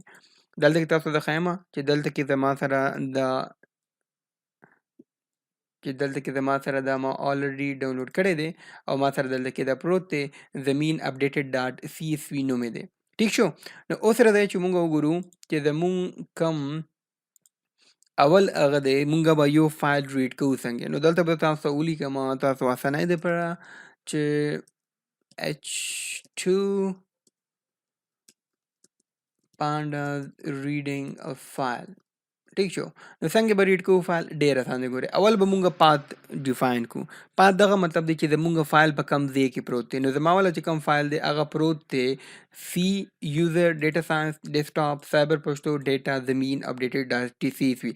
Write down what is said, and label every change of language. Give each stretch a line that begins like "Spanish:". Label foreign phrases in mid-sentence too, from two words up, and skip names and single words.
Pashto: دلته کې تاسو ته ښیم چې دلته کې زما سره دا ما
English: already download
Pashto: کړی دی او ما سره دلته کې دا پروت دی زمین اپډیټډ ډاټ CSV نوم دی. ٹھیک شو. نو اوس راځئ چې مونږ وګورو چې زمونږ کم اول هغه دی مونږ به یو فایل ریډ کوو څنګه. نو دلته به تاسو ته ولیکم تاسو اسانۍ دپاره چې
English: H2 pandas reading a file.
Pashto: ٹھیک شو. نو څنګه به ریډ کوو فایل؟ ډېر اسان دی. ګورئ اول به مونږ
English: path define
Pashto: کوو. پات دغه مطلب دی چې زمونږ فایل په کوم ځای کې پروت دی. نو زما والا چې کوم فایل دی هغه پروت دی
English: C user data science desktop
Pashto: سایبر پشتو ډیټا زمین اپډیټډ ډاټ CSV.